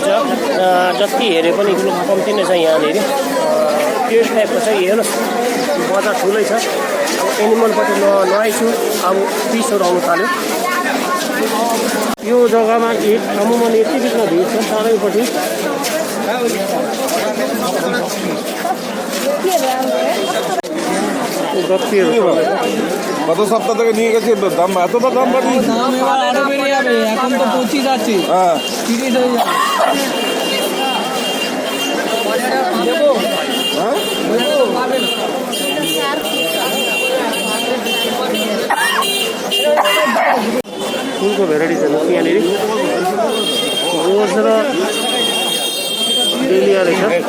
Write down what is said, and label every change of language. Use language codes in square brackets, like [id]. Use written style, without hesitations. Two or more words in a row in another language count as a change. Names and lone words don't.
[ne] जति हेरे पनि फुल कम्ती नै छ यहाँनिर। त्यो टाइपको छ। हेर्नुहोस् बजार ठुलै छ। अब एनिमलपट्टि नआइछु, अब फिसहरू आउनु थाल्यो। यो जग्गामा अमुमन यति बिघ्न भिड छ चारैपट्टि। [bn] গত সপ্তাহ থেকে নিয়ে গেছি, দাম এতটা দাম বাড়ি আরো বেড়ে যাবে। এখন তো 25 আছে। হ্যাঁ 30 হয়ে যাবে। [ne] फुलको भेराइटिज हेर्नुहोस् यहाँनिर रोज र डेलिया रहेछ।